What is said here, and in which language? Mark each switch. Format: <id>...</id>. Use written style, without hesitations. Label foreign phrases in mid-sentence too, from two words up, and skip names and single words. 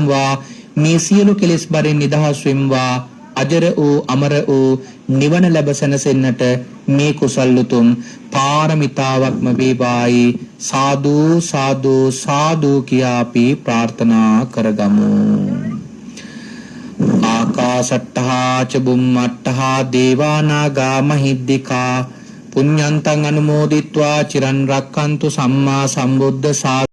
<si>මේ සියලු කෙලෙස් බරෙන් නිදහස් වෙම්වා. අජර වූ අමර වූ නිවන ලැබ සැනසෙන්නට මේ කුසල් උතුම් පාරමිතාවක්ම වේවායි සාදු සාදු සාදු කියා අපි ප්‍රාර්ථනා කරගමු.</si> <pi>ආකාශට්ටහා ච බුම්මට්ටහා දේවා නාග මහිද්దికා පුඤ්ඤන්තං අනුමෝදිත්වා චිරන් රක්칸තු සම්මා සම්බුද්ධ</pi>